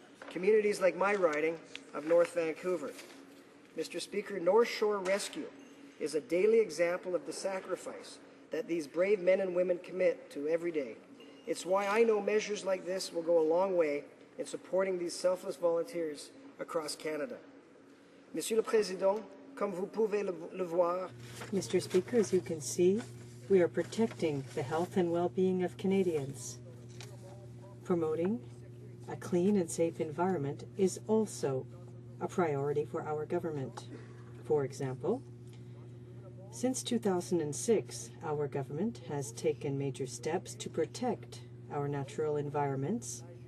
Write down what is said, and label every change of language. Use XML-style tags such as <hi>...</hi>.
<en>Communities like my riding of North Vancouver. Mr. Speaker, North Shore Rescue is a daily example of the sacrifice that these brave men and women commit to every day. It's why I know measures like this will go a long way in supporting these selfless volunteers across Canada.</en> <fr>Monsieur le Président, comme vous pouvez le voir,</fr> <en>Mr. Speaker, as you can see, we are protecting the health and well-being of Canadians. Promoting a clean and safe environment is also a priority for our government. For example, since 2006, our government has taken major steps to protect our natural environments,</en>